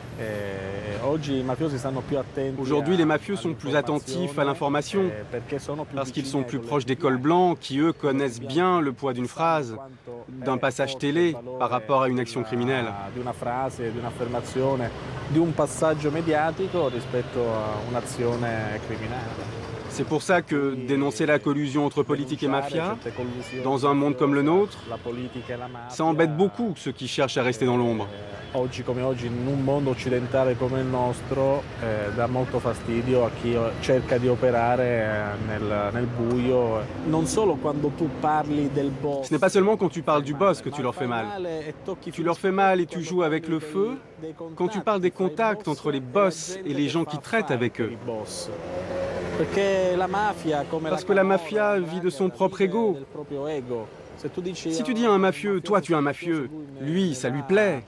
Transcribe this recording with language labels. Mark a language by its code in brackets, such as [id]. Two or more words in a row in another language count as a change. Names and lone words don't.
[fr] Aujourd'hui, les mafieux sont plus attentifs à l'information parce qu'ils sont plus proches des cols blancs qui, eux, connaissent bien le poids d'une phrase, d'un passage télé par rapport à une action criminelle. C'est pour ça que dénoncer la collusion entre politique et mafia, dans un monde comme le nôtre, ça embête beaucoup ceux qui cherchent à rester dans l'ombre. [it] Oggi come oggi, in un mondo occidentale come il nostro, dà molto fastidio a chi cerca di operare nel buio. Non solo quando tu parli del boss. [fr] Ce n'est pas seulement quand tu parles du boss que tu leur fais mal. Tu leur fais mal et tu joues avec le feu quand tu parles des contacts entre les boss et les gens qui traitent avec eux. Parce que la mafia vit de son propre ego. Si tu dis à un mafieux, toi tu es un mafieux, lui, ça lui plaît.